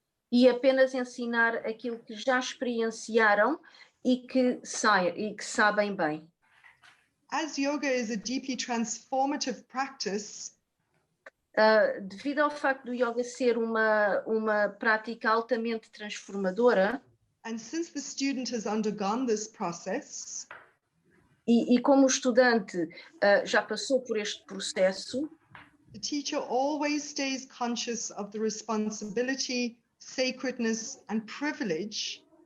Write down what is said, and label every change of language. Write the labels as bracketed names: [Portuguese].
[Portuguese] E apenas ensinar aquilo que já experienciaram e que sabem bem. [English] As yoga is a deeply transformative practice, [Portuguese] devido ao facto do yoga ser uma prática altamente transformadora, [English] and since the student has undergone this process, [Portuguese] e como o estudante já passou por este processo, [English] the teacher always stays conscious of the responsibility, sacredness and privilege